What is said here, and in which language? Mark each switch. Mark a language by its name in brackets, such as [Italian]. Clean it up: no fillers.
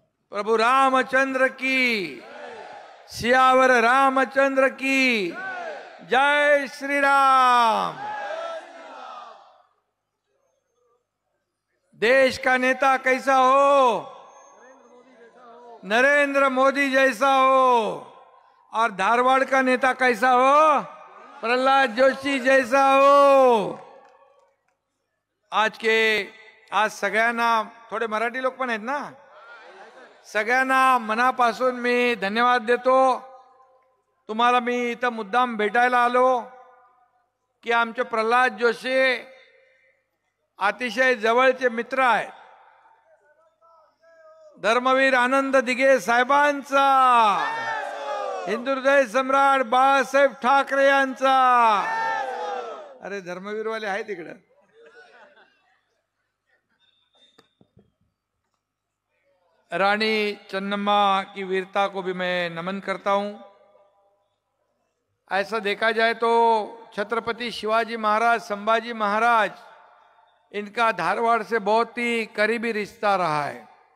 [Hindi] प्रभु रामचंद्र की, सियावर रामचंद्र की जय श्री राम। देश का नेता कैसा हो? नरेंद्र मोदी जैसा हो। और धारवाड़ का नेता कैसा हो? प्रहलाद जोशी जैसा हो। [Marathi] आज सगळ्यांना, थोडे मराठी लोक पण आहेत ना, सगळ्यांना मनापासून मी धन्यवाद देतो। तुम्हाला मी इथं मुद्दाम भेटायला आलो की आमचे प्रहलाद जोशी अतिशय जवळचे मित्र आहेत। धर्मवीर आनंद दिघे साहेबांचा, हिंदू हृदय सम्राट बाळासाहेब ठाकरे यांचा। अरे धर्मवीरवाले आहे तिकडे। [Hindi] रानी चन्नम्मा की वीरता को भी मैं नमन करता हूं। ऐसा देखा जाए तो छत्रपति शिवाजी महाराज, संभाजी महाराज, इनका धारवाड़ से बहुत ही करीबी रिश्ता रहा है।